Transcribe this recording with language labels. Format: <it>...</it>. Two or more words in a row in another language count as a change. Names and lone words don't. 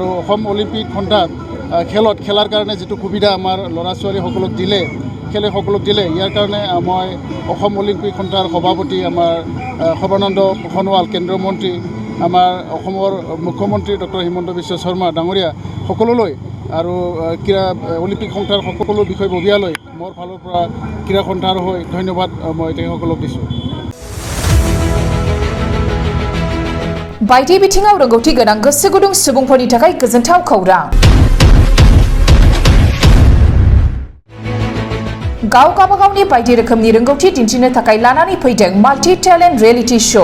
<as>অসম অলিম্পিক সন্থাত খেলাৰ কাৰণে যিটো সুবিধা আমাৰ ল'ৰা ছোৱালীসকলক দিলে, খেলুৱৈসকলক দিলে, ইয়াৰ কাৰণে মই অসম অলিম্পিক সন্থাৰ সভাপতি আমাৰ সৰ্বানন্দ সোণোৱাল, কেন্দ্ৰীয় মন্ত্ৰী, আমাৰ অসমৰ মুখ্যমন্ত্ৰী ডক্টৰ হিমন্ত বিশ্ব শৰ্মা ডাঙৰীয়া সকলোলৈ আৰু ক্ৰীড়া অলিম্পিক সন্থাৰ সকলো বিষয়ববীয়ালৈ মোৰ ফালৰ পৰা ক্ৰীড়া সন্থাৰ হৈ ধন্যবাদ মই তেখেতসকলক দিছোঁ।</as> <brx>बायदि बिथिङाव रोंगौथि गोनां गोसो गुदुं सुबुंफोरनि थाखाय गोजोनथाव खौरां। गावगावनि बायदि रोखोमनि रोंगौथि दिन्थिनो थाखाय लानानै फैदों माल्टि टेलेन्ट रियेलिटि शो।</brx>